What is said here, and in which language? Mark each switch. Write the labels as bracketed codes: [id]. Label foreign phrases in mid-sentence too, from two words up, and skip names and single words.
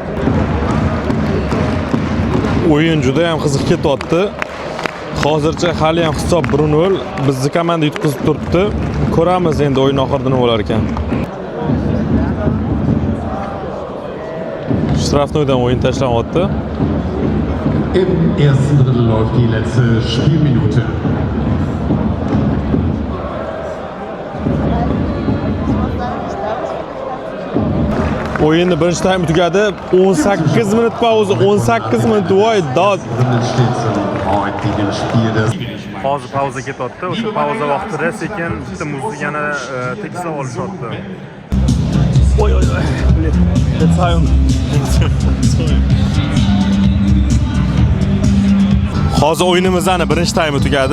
[uz] O'yin juda ham qiziq ketyapti. Hozircha hali ham hisob 1-0. Bizni komanda yutqizib turibdi. Ko'ramiz endi o'yin oxirida nima bo'lar ekan. Strafnoydan o'yin tashlanyapti. [de] Im ersten Drittel läuft die letzte Spielminute. [uz] O'yinning birinchi taym tugadi. 18 minut pauza, 18 minut voy dod. [de] Drinnen steht zum heutigen Spiel des [uz] Hozir pauza ketyapti. O'sha pauza vaqtida sekin bitta muzni yana tekislab olishyapti. Oy oy oy. Let's Hozir o'yinimizning birinchi taymi tugadi.